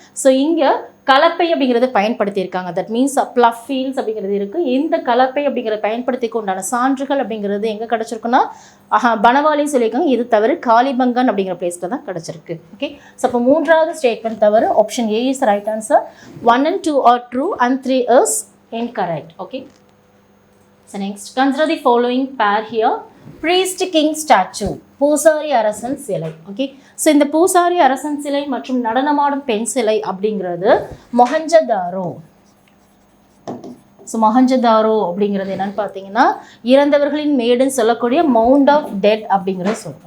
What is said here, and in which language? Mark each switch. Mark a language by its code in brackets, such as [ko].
[ta] So இங்கே கலப்பை அப்படிங்கிறத பயன்படுத்தியிருக்காங்க. [en] that means plough fields [ta] அப்படிங்கிறது இருக்குது. இந்த கலப்பை அப்படிங்கிறத பயன்படுத்தி உண்டான சான்றுகள் அப்படிங்கிறது எங்கே கிடச்சிருக்குன்னா பனவாலின்னு சொல்லியிருக்காங்க. இது தவிர காளிபங்கன் அப்படிங்கிற பிளேஸில் தான் கிடச்சிருக்கு. ஓகே, ஸோ அப்போ மூன்றாவது ஸ்டேட்மெண்ட் தவிர [en] Option A is right answer. 1 and 2 are true and 3 is incorrect. Okay, so next, consider the following pair here. priest king statue, [ta] பூசாரி அரசன் சிலை. ஓகே, ஸோ இந்த பூசாரி அரசன் சிலை மற்றும் நடனமாடும் பெண் சிலை அப்படிங்கிறது மொஹஞ்சதாரோ. ஸோ மொஹஞ்சதாரோ அப்படிங்கிறது என்னன்னு பார்த்தீங்கன்னா இறந்தவர்களின் மேடுன்னு சொல்லக்கூடிய [en] mount of dead [ta] அப்படிங்கிறது சொல்லும்.